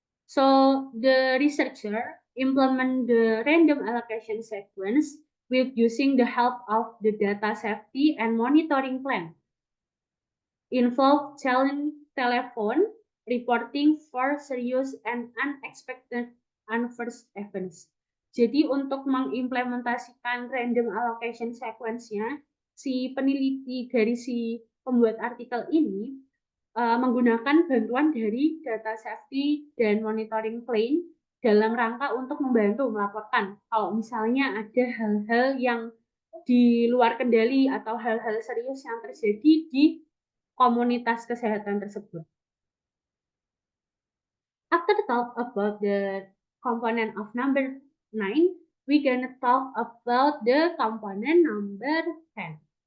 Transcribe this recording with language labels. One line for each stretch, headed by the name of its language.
English: So the researcher implement the random allocation sequence with using the help of the data safety and monitoring plan. Involve telephone reporting for serious and unexpected adverse events.
Indonesian: Jadi untuk mengimplementasikan random allocation sequence-nya, si peneliti dari si pembuat artikel ini menggunakan bantuan dari data safety dan monitoring plan dalam rangka untuk membantu melaporkan kalau misalnya ada hal-hal yang di luar kendali atau hal-hal serius yang terjadi di komunitas kesehatan tersebut.
English: After talk about the component of number 9, we're gonna talk about the component number 10.